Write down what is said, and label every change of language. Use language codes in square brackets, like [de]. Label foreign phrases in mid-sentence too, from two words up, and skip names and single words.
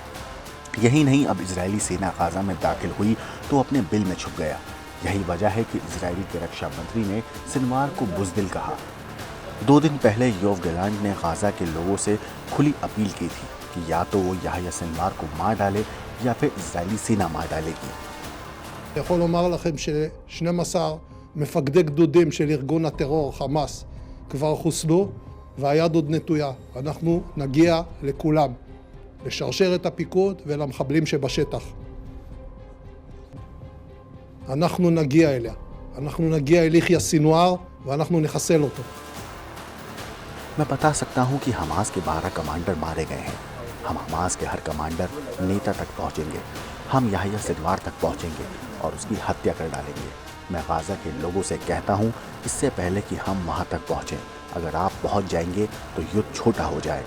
[hi] यही नहीं, अब इजरायली सेना गाजा में दाखिल हुई तो अपने बिल में छुप गया। यही वजह है कि इजरायली के रक्षा मंत्री ने सिनवार को बुज़दिल कहा। 2 दिन पहले योव गैलेंट ने गाजा के लोगों से खुली अपील की थी कि या तो वो याह्या सिनवार को मार डाले या फिर इजरायली सेना मार डालेगी। [he] אני יכול לומר לכם ש12 מפקדי גדודים של ארגון הטרור חמאס כבר חוסלו והיד עוד נטויה. אנחנו נגיע לכולם, לשרשרת הפיקוד ולמחבלים שבשטח. אנחנו נגיע אליה. אנחנו נגיע אל יחיא סינואר ואנחנו נחסל אותו. [hi] मैं बता सकता हूं कि हमास के 12 कमांडर मारे गए हैं। हम हमास के हर कमांडर, नेता तक पहुंचेंगे। हम याह्या सिनवार तक पहुंचेंगे और उसकी हत्या कर डालेंगे। मैं गाजा के लोगों से कहता हूं, इससे पहले कि हम वहां तक पहुंचें, अगर आप पहुंच जाएंगे तो युद्ध छोटा हो जाएगा।